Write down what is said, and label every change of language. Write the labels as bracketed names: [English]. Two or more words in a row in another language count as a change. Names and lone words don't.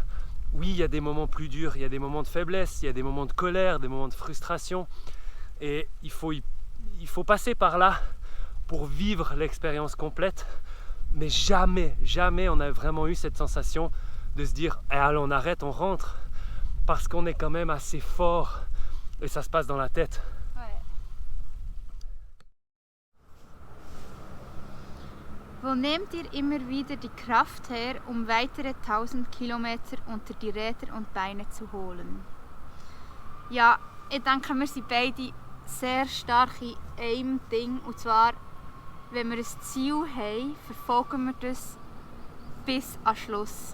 [French] Oui, il y a des moments plus durs, il y a des moments de faiblesse, il y a des moments de colère, des moments de frustration, et il faut passer par là pour vivre l'expérience complète. Mais jamais on a vraiment eu cette sensation de se dire « allez, on arrête, on rentre », parce qu'on est quand même assez fort et ça se passe dans la tête. [German] Wo nehmt ihr immer wieder die Kraft her, weitere 1000 Kilometer unter die Räder und Beine zu holen? Ja, ich denke, wir sind beide sehr stark in einem Ding, und zwar, wenn wir ein Ziel haben, verfolgen wir das bis am Schluss.